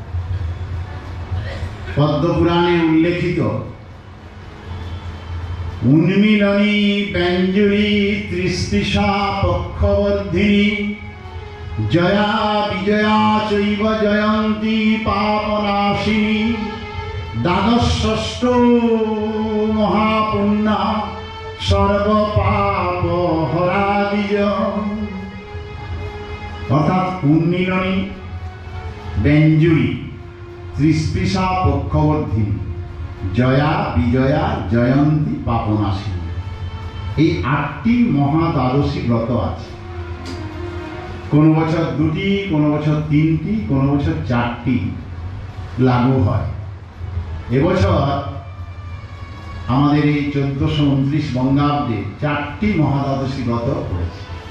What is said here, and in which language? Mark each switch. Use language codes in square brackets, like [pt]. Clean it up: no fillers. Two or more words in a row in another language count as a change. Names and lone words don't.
[sa] পদ্মপুরাণে উল্লেখিত উন্মিলনী ব্যঞ্জুরি ত্রিস্তিষা পক্ষবর্ধিনী জয়া বিজয়া চৈব জয়ন্তী পাপনাশিনী দ্বাদশষ্ঠ মহাপুণ্যা সর্বপাপ হরা বিজয়। [bn] অর্থাৎ উন্মিলনী ব্যঞ্জুরি ত্রিস্পিষা পক্ষবর্ধিনী জয়া বিজয়া জয়ন্তী পাপনাশিনী, এই 8টি মহাদ্বাদশী ব্রত আছে। কোনো বছর 2টি, কোনো বছর 3টি, কোনো বছর 4টি লাগু হয়। এবছর আমাদের এই 1429 বঙ্গাব্দে 4টি মহাদ্বাদশী ব্রত পড়েছে।